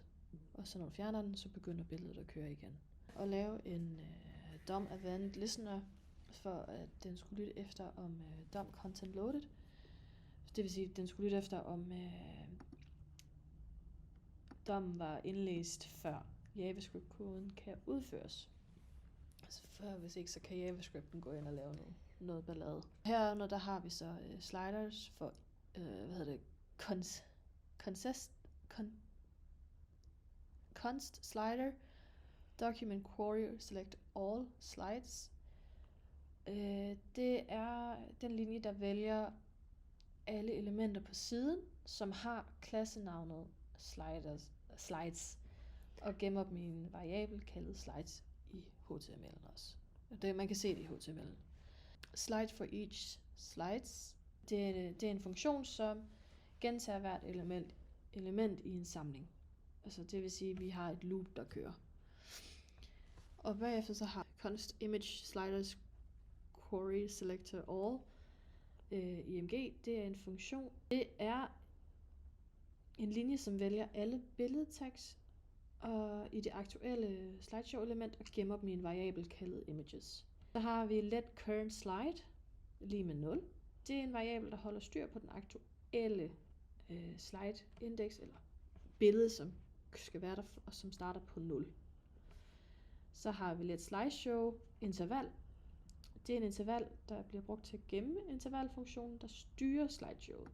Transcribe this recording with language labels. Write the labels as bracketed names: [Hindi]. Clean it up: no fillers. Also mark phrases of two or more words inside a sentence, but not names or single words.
[Danish] Og så når du fjerner den, så begynder billedet at køre igen. Og lave en [English] DOM event listener, [Danish] for at den skulle lytte efter om [English] DOM content loaded. [Danish] Det vil sige, at den skulle lytte efter om DOM var indlæst før JavaScript-koden kan udføres. Altså hvis ikke, så kan JavaScripten gå ind og lave noget ballade. Herunder der har vi så sliders for [English] const slider, document query select all slides. [Danish] Det er den linje, der vælger alle elementer på siden, som har klassenavnet slides, og gemmer dem i en variabel kaldet slides i HTML'en også. Man kan se det i HTML'en. [English] Slide for each slides. [Danish] Det er en funktion, som gentager hvert element i en samling. Altså det vil sige, at vi har et loop, der kører. Og bagefter så har [English] const image sliders query selector all img. [Danish] Det er en funktion. Det er en linje, som vælger alle billedtags og i det aktuelle slideshow element og gemmer dem i en variabel kaldet images. Så har vi [English] let current slide [Danish] lige med 0. Det er en variabel, der holder styr på den aktuelle [English] slide index [Danish] eller billede, som skal være der og som starter på 0. Så har vi [English] let slideshow interval. [Danish] Det er en interval, der bliver brugt til at gemme intervalfunktionen, der styrer slideshowet.